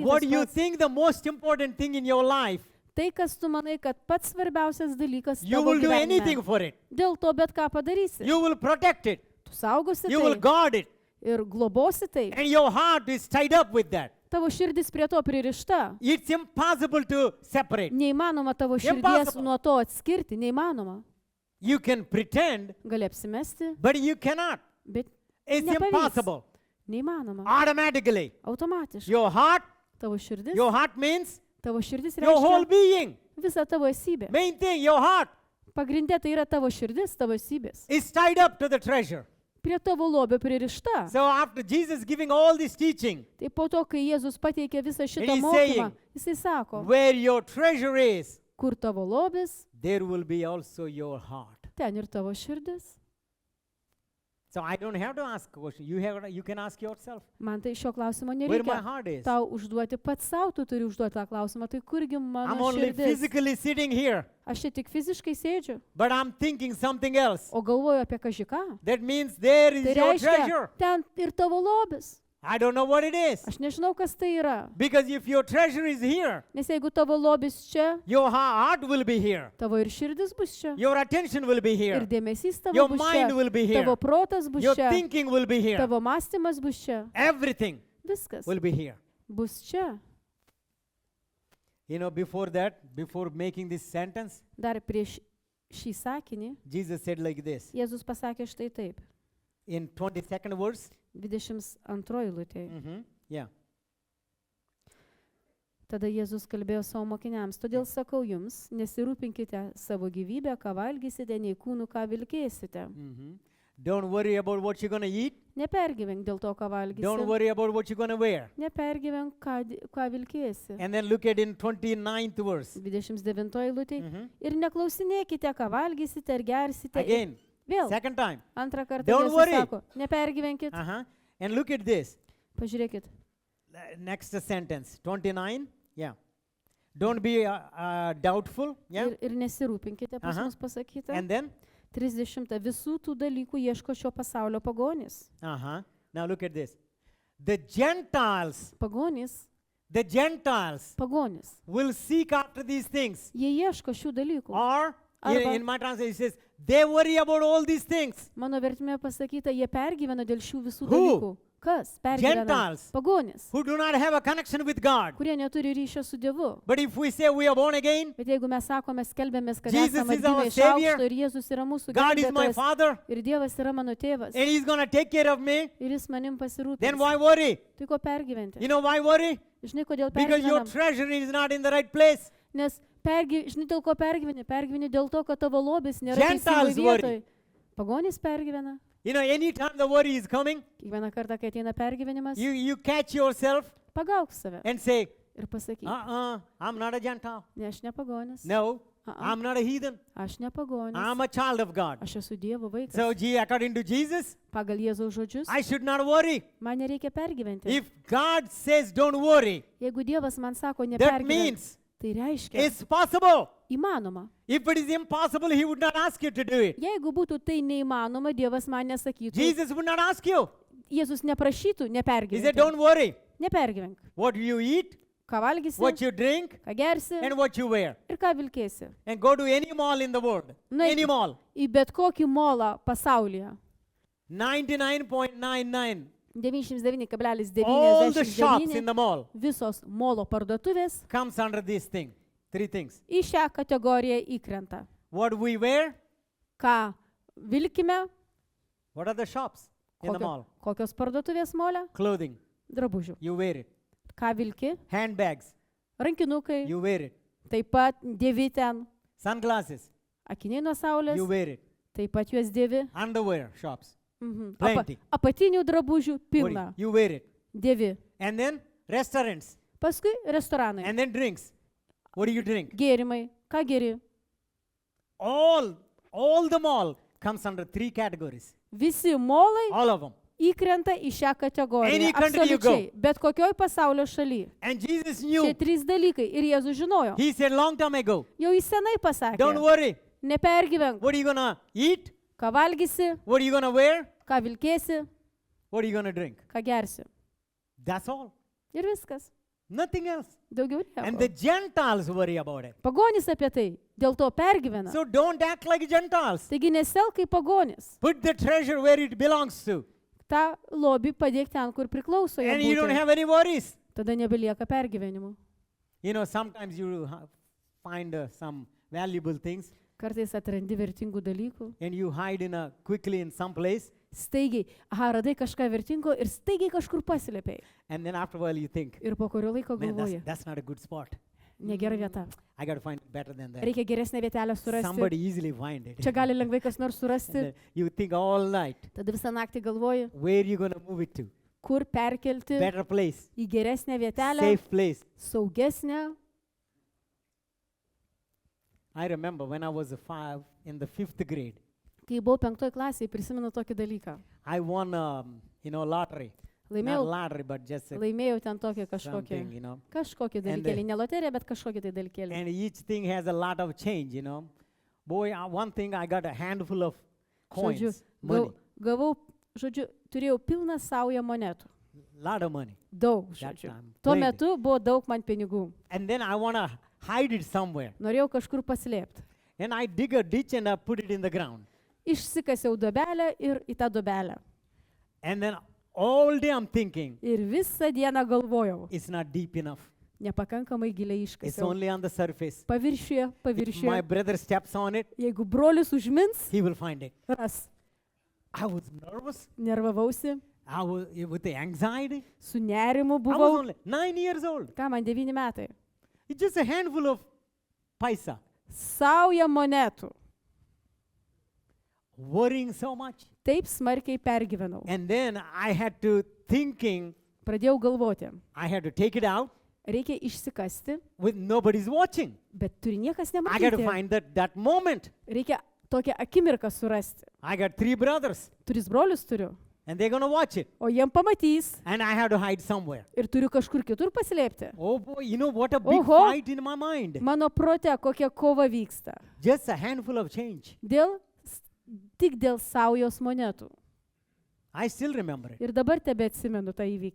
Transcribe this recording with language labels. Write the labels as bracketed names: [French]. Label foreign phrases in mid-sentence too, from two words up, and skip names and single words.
[English] What [Lithuanian] tas [English] do you [Lithuanian] pats. [English] think the most important thing in your life? [Lithuanian] Tai, kas tu manai, kad pats svarbiausias dalykas [English] You [Lithuanian] tavo [English] will do anything [Lithuanian] gyvenime. [English] for it. [Lithuanian] Dėl to bet ką padarysi. [English] You will protect it. [Lithuanian] Tu saugosi [English] You will [Lithuanian] tai [English] guard it. [Lithuanian] ir globosi tai. [English] And your heart is tied up with that. [Lithuanian] Tavo širdis prie to pririšta. [English] It's impossible to separate. [Lithuanian] Neįmanoma tavo širdies [English] Impossible. [Lithuanian] nuo to atskirti. Neįmanoma. [English] You can pretend, [Lithuanian] Gali apsimesti, [English] but you cannot. [Lithuanian] bet [English] It's [Lithuanian] nepavyks. [English] impossible. [Lithuanian] Neįmanoma. [English] Automatically. [Lithuanian] Automatiškai. [English] Your heart [Lithuanian] Tavo širdis [English] your whole [Lithuanian] reiškia [English] being. [Lithuanian] visą tavo esybę. [English] Main thing, your heart [Lithuanian] Pagrindė tai yra tavo širdis, tavo esybės. [English] is tied up to the treasure. [Lithuanian] Prie tavo lobio pririšta. [English] So after Jesus giving all this teaching, [Lithuanian] Tai po to, kai Jėzus pateikė visą šitą [English] he's [Lithuanian] mokymą, [English] saying, [Lithuanian] jisai sako, [English] where your treasure is, [Lithuanian] kur tavo lobis, [English] there will be also your heart. [Lithuanian] ten ir tavo širdis. [English] So I don't have to ask a question. You can ask yourself, [Lithuanian] Man tai šio klausimo [English] where my [Lithuanian] nereikia [English] heart is. [Lithuanian] tau užduoti pats savo, tu turi užduoti tą klausimą, tai kurgi [English] I'm [Lithuanian] mano [English] only [Lithuanian] širdis. [English] physically sitting here, [Lithuanian] Aš čia tik fiziškai sėdžiu, [English] but I'm thinking something else. [Lithuanian] o galvoju apie kažką. [English] That means there is [Lithuanian] Tai [English] your [Lithuanian] reiškia, [English] treasure. [Lithuanian] ten ir tavo lobis. [English] I don't know what it is. [Lithuanian] Aš nežinau, kas tai yra. [English] Because if your treasure is here, [Lithuanian] Nes jeigu tavo lobis čia, [English] your heart will be here. [Lithuanian] tavo ir širdis bus čia. [English] Your attention will be [Lithuanian] Ir [English] here. [Lithuanian] dėmesys tavo [English] Your [Lithuanian] bus [English] mind [Lithuanian] čia. [English] will be here. [Lithuanian] Tavo protas bus [English] Your [Lithuanian] čia. [English] thinking will be here. [Lithuanian] Tavo mąstymas bus čia. [English] Everything [Lithuanian] Viskas [English] will be here. [Lithuanian] bus čia. [English] You know, before that, before making this sentence, [Lithuanian] Dar prieš šį sakinį [English] Jesus said like this. [Lithuanian] Jėzus pasakė štai taip. [English] In 22nd verse, [Lithuanian] 22 eilutėje. [English] yeah. [Lithuanian] Tada Jėzus kalbėjo savo mokiniams. Todėl sakau jums, nesirūpinkite savo gyvybę, ką valgysite, nei kūnų, ką vilkėsite. [English] Don't worry about what you're going to eat. [Lithuanian] Nepergyvenk dėl to, ką [English] Don't [Lithuanian] valgysi. [English] worry about what you're going to wear. [Lithuanian] Nepergyvenk, ką vilkėsi. [English] And then look at in 29th verse. [Lithuanian] 29 eilutėje. Ir neklausinėkite, ką valgysite ar gersite. [English] Again, [Lithuanian] Vėl, [English] second time. [Lithuanian] antrą kartą [English] Don't [Lithuanian] Jėzus [English] worry. [Lithuanian] sako, nepergyvenkit. [English] And look at this. [Lithuanian] Pažiūrėkit. [English] Next sentence, 29. Yeah. Don't be doubtful. Yeah. [Lithuanian] Ir nesirūpinkite, pas Aha. mus pasakyta. [English] And then, 30. [Lithuanian] Visų tų dalykų ieško šio pasaulio pagonis. [English] now look at this. The Gentiles [Lithuanian] Pagonis. [English] will seek after these things. [Lithuanian] Jie ieško šių dalykų. [English] Or, [Lithuanian] Arba- [English] in my translation, it says, they worry about all these things. [Lithuanian] Mano vertime pasakyta, jie pergyvena dėl šių visų [English] Who? [Lithuanian] dalykų. Kas pergyvena? [English] Gentiles. [Lithuanian] Pagonis, [English] Who do not have a connection with God. [Lithuanian] kurie neturi ryšio su Dievu. [English] But if we say we are born again, [Lithuanian] Bet jeigu mes sakome, skelbėmės, kad [English] Jesus [Lithuanian] esame [English] is our [Lithuanian] atgimę iš [English] Savior. [Lithuanian] aukšto ir Jėzus yra mūsų [English] God is my [Lithuanian] gelbėtojas [English] Father, [Lithuanian] ir Dievas yra mano tėvas [English] and He's going to take care of me, [Lithuanian] ir Jis manim [English] then [Lithuanian] pasirūpins. [English] why worry? [Lithuanian] Tai ko pergyventi? [English] You know why worry? [Lithuanian] Žinai, kodėl [English] Because your [Lithuanian] pergyvenam? [English] treasure is not in the right place. [Lithuanian] Nes žinai, dėl ko pergyveni? Pergyveni dėl to, kad tavo lobis nėra [English] Gentiles [Lithuanian] teisingoje [English] worry. [Lithuanian] vietoje. Pagonis pergyvena. [English] You know, anytime the worry is coming, [Lithuanian] Kiekvieną kartą, kai ateina pergyvenimas, [English] you catch yourself [Lithuanian] pagauk save [English] and say, [Lithuanian] ir pasakyk, [English] I'm not a Gentile. [Lithuanian] ne, aš ne pagonis, [English] No, Uh-uh. I'm not a heathen. [Lithuanian] aš ne pagonis, [English] I'm a child of God. [Lithuanian] aš esu Dievo vaikas. [English] So, according to Jesus, [Lithuanian] Pagal Jėzaus žodžius, [English] I should not worry. [Lithuanian] man nereikia pergyventi. [English] If God says don't worry, [Lithuanian] Jeigu Dievas man sako [English] that [Lithuanian] nepergyventi, [English] means [Lithuanian] tai reiškia [English] it's possible. [Lithuanian] įmanoma. [English] If it is impossible, He would not ask you to do it. [Lithuanian] Jeigu būtų tai neįmanoma, Dievas man nesakytų. [English] Jesus would not ask you. [Lithuanian] Jėzus neprašytų [English] He said, [Lithuanian] nepergyventi. [English] don't worry. [Lithuanian] Nepergyvenk. [English] What you eat, [Lithuanian] Ką valgysi, [English] what you drink, [Lithuanian] ką gersi [English] and what you wear. [Lithuanian] ir ką vilkėsi. [English] And go to any mall in the world. [Lithuanian] Nueik [English] Any mall. [Lithuanian] į bet kokį molą pasaulyje. 99.99. 99,99 [English] All the shops in the mall [Lithuanian] visos molo parduotuvės [English] comes under this thing. Three things. [Lithuanian] į šią kategoriją įkrenta. [English] What we wear, [Lithuanian] Ką vilkime, [English] what are the shops in the mall? [Lithuanian] kokios parduotuvės molė, [English] Clothing, [Lithuanian] drabužių. [English] you wear it. [Lithuanian] Ką vilki, [English] Handbags, [Lithuanian] rankinukai, [English] you wear it. [Lithuanian] taip pat dėvi ten, [English] Sunglasses, [Lithuanian] akiniai nuo saulės, [English] you wear it. [Lithuanian] taip pat juos dėvi. [English] Underwear shops, Mhm. Plenty. [Lithuanian] Apatinių drabužių pilna, [English] you wear it. [Lithuanian] dėvi. [English] And then restaurants, [Lithuanian] Paskui restoranai, [English] and then drinks. What do you drink? [Lithuanian] gėrimai, ką geri. [English] All the mall comes under three categories. [Lithuanian] Visi molai [English] All of them. [Lithuanian] įkrenta į šią kategoriją. [English] Any country you go. [Lithuanian] Absoliučiai. Bet kokioj pasaulio šaly. [English] And Jesus [Lithuanian] Šie [English] knew. [Lithuanian] trys dalykai. Ir Jėzus žinojo. [English] He said long time ago, [Lithuanian] Jau jis senai pasakė. [English] don't worry. [Lithuanian] Nepergyvenk. [English] What are you going to eat? [Lithuanian] Ką valgysi, [English] What are you going to wear? [Lithuanian] ką vilkėsi, [English] What are you going to drink? [Lithuanian] ką gersi. [English] That's all. [Lithuanian] Ir viskas. [English] Nothing else. [Lithuanian] Daugiau [English] And the [Lithuanian] nieko. [English] Gentiles worry about it. [Lithuanian] Pagonis apie tai. Dėl to pergyvena. [English] So don't act like Gentiles. [Lithuanian] Taigi neselk kaip pagonis. [English] Put the treasure where it belongs to. [Lithuanian] tą lobį padėk ten, kur priklauso jo [English] And you don't [Lithuanian] būti. [English] have any worries. [Lithuanian] tada nebelieka pergyvenimų. [English] You know, sometimes you find some valuable things [Lithuanian] Kartais atrandi vertingų dalykų. [English] and you hide quickly in some place, [Lithuanian] Staigiai, radai kažką vertingo ir staigiai kažkur paslėpėjai. [English] and then after a while you think, [Lithuanian] Ir po kurio laiko [English] man, [Lithuanian] galvoji, [English] that's not a good spot. [Lithuanian] negera vieta. [English] I got to find better than that. [Lithuanian] Reikia geresnę vietelę surasti. [English] Somebody easily find it. [Lithuanian] Čia gali lengvai kas nors [English] And [Lithuanian] surasti. [English] then you think all night, [Lithuanian] Tada visą naktį galvoji, [English] where you going to move it to? [Lithuanian] kur perkelti [English] Better place, [Lithuanian] į geresnę vietelę, [English] safe place. [Lithuanian] saugesnę. [English] I remember when I was in the 5th grade, [Lithuanian] Kai buvau 5 klasėje, prisimenu tokį dalyką. [English] I won, lottery. Not [Lithuanian] Laimėjau, [English] lottery, but just [Lithuanian] laimėjau ten tokį [English] something, [Lithuanian] kažkokį, kažkokį [English] And [Lithuanian] dalykėlį. Ne loterija, bet kažkokį tai dalykėlį. [English] And each thing has a lot of change, Boy, one thing I got a handful of coins, [Lithuanian] Žodžiu, [English] money, [Lithuanian] gavau, turėjau pilną saują monetų. [English] lot of money. [Lithuanian] Daug, [English] That [Lithuanian] žodžiu. [English] time, [Lithuanian] Tuo [English] plenty. [Lithuanian] metu buvo daug man pinigų. [English] And then I want to hide it somewhere. [Lithuanian] Norėjau kažkur paslėpti. [English] And I dig a ditch and I put it in the ground. [Lithuanian] Išsikasiau duobelę ir į tą duobelę. [English] And then all day I'm thinking, [Lithuanian] Ir visą dieną galvojau, [English] it's not deep enough. [Lithuanian] nepakankamai giliai [English] It's [Lithuanian] iškasiau. [English] only on the surface. [Lithuanian] Paviršiuje, [English] If my [Lithuanian] paviršiuje. [English] brother steps on it, [Lithuanian] Jeigu brolius užmins, [English] he will find it. [Lithuanian] ras. [English] I was nervous. [Lithuanian] Nervavausi, [English] I was with the anxiety. [Lithuanian] su nerimu [English] I was [Lithuanian] buvau. [English] only 9 years old. [Lithuanian] Ką man 9 metai? [English] It's just a handful of paisa. [Lithuanian] Sauja monetų. [English] Worrying so much. [Lithuanian] Taip smarkiai pergyvenau. [English] And then I had to thinking, [Lithuanian] Pradėjau galvoti, [English] I had to take it out [Lithuanian] reikia išsikasti, [English] with nobody's watching. [Lithuanian] bet turi niekas [English] I got to [Lithuanian] nematyti. [English] find that moment. [Lithuanian] Reikia tokią akimirką surasti. [English] I got 3 brothers [Lithuanian] 3 brolius turiu, [English] and they're going to watch it. [Lithuanian] o jiem pamatys [English] And I have to hide somewhere. [Lithuanian] ir turiu kažkur kitur paslėpti. [English] Oh boy, you know what a big [Lithuanian] Oho. [English] fight in my mind. [Lithuanian] Mano prote kokia kova vyksta. [English] Just a handful of change. [Lithuanian] Tik dėl saujos monetų. [English] I still remember it. [Lithuanian] Ir dabar tebe atsimenu tą įvykį.